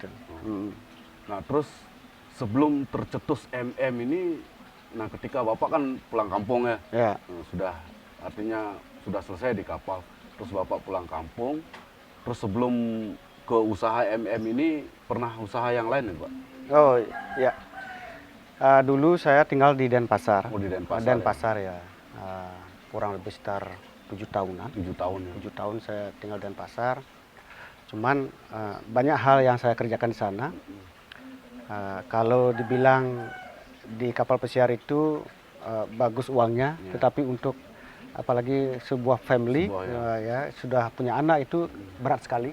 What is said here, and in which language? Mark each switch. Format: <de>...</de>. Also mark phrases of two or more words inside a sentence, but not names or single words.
<id>Nah, terus sebelum tercetus ini, nah ketika Bapak kan pulang kampung ya. Ya. Artinya sudah selesai di kapal. Terus Bapak pulang kampung. Terus sebelum ke usaha ini pernah usaha yang lain ya, Pak? Oh ya. Dulu saya tinggal di Denpasar. Oh, di Denpasar. Denpasar ya. Kurang lebih sekitar 7 tahunan. 7 tahun ya. 7 tahun saya tinggal di Denpasar. Cuman banyak hal yang saya kerjakan di sana. Kalau dibilang di kapal pesiar itu bagus uangnya, tetapi untuk apalagi sebuah family ya sudah punya anak itu berat sekali.</id>